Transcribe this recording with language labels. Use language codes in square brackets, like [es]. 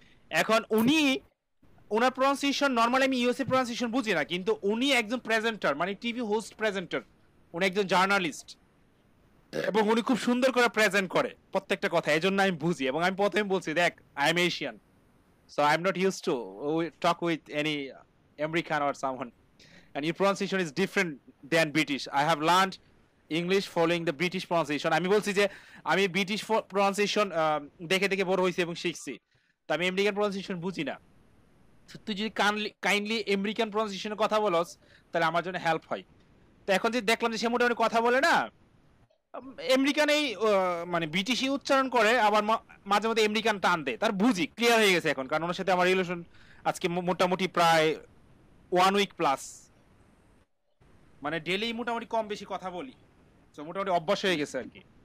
[bn] এখন ওনার pronunciation normally আমি USA pronunciation বুঝি না, কিন্তু উনি একজন প্রেজেন্টার, মানে টিভি হোস্ট প্রেজেন্টার, উনি একজন জার্নালিস্ট এবং উনি খুব সুন্দর করে প্রেজেন্ট করে প্রত্যেকটা কথা, এই জন্য আমি বুঝি। এবং আমি প্রথমে বলছি, দেখ [en] I am Asian, so I'm not used to talk with any American or someone, and your pronunciation is different than British. I have learned English following the British pronunciation. [bn] আমি বলছি যে আমি ব্রিটিশ প্রনাউন্সিয়েশন দেখে দেখে বড় হয়েছি এবং শিখছি, তো আমি আমেরিকান প্রনাউন্সিয়েশন বুঝি না। তুই যদি কাইন্ডলি আমেরিকান প্রনাউন্সিয়েশনের কথা বলস তাহলে আমার জন্য হেল্প হয়। তো এখন যে দেখলাম যে সে মোটামুটি কথা বলে না, আমেরিকান এই মানে ব্রিটিশই উচ্চারণ করে, আবার মাঝে মধ্যে আমেরিকান টান দেয়, তার বুঝি ক্লিয়ার হয়ে গেছে এখন, কারণ ওনার সাথে আমার রিলেশন আজকে মোটামুটি প্রায় 1 উইক প্লাস, মানে ডেইলি মোটামুটি কম বেশি কথা বলি, তো মোটামুটি অভ্যাস হয়ে গেছে আর কি।